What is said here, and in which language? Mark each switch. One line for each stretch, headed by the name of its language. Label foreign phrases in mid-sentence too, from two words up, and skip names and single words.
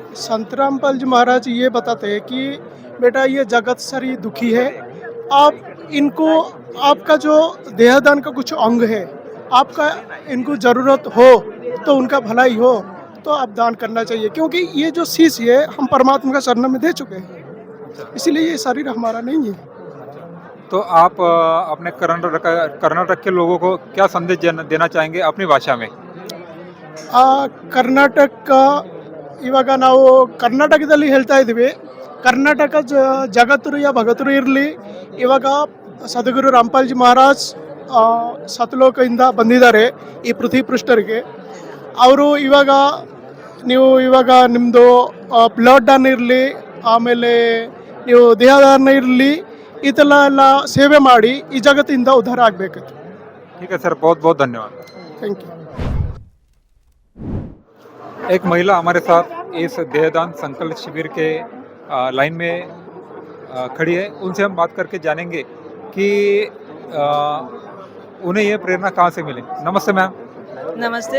Hindi: संत रामपाल जी महाराज ये बताते हैं कि बेटा ये जगत सारी दुखी है, आप इनको, आपका जो देहदान का कुछ अंग है, आपका इनको जरूरत हो तो उनका भलाई हो तो आप दान करना चाहिए, क्योंकि ये जो शीश है हम परमात्मा का शरण में दे चुके हैं, इसीलिए ये शरीर हमारा नहीं है। तो आप अपने कर्नाटक के लोगों को क्या संदेश देना चाहेंगे अपनी भाषा में?
Kannada: ಕರ್ನಾಟಕ ಇವಾಗ ನಾವು ಕರ್ನಾಟಕದಲ್ಲಿ ಹೇಳ್ತಾ ಇದ್ದೀವಿ, ಕರ್ನಾಟಕ ಜಗತ್ತರು ಯಾ ಭಗತರು ಇರಲಿ, ಇವಾಗ ಸದ್ಗುರು ರಾಮಪಾಲ್ ಜಿ ಮಹಾರಾಜ್ ಸತಲೋಕದಿಂದ ಬಂದಿದ್ದಾರೆ ಈ ಪೃಥ್ವಿ ಪೃಷ್ಠರಿಗೆ. ಅವರು ಇವಾಗ ನಿಮ್ಮದು ಬ್ಲಡ್ ದಾನ ಇರಲಿ, ಆಮೇಲೆ ನೀವು ದೇಹದಾನ ಇರಲಿ, ಈ ಥರ ಎಲ್ಲ ಸೇವೆ ಮಾಡಿ ಈ ಜಗತ್ತಿಂದ ಉದ್ಧಾರ ಆಗಬೇಕಿತ್ತು.
Hindi: ठीक है सर, बहुत बहुत धन्यवाद।
English: thank you.
Hindi: एक महिला हमारे साथ इस देहदान संकल्प शिविर के लाइन में खड़ी है। उनसे हम बात करके जानेंगे कि उन्हें ये प्रेरणा कहाँ से मिली। नमस्ते मैम, नमस्ते,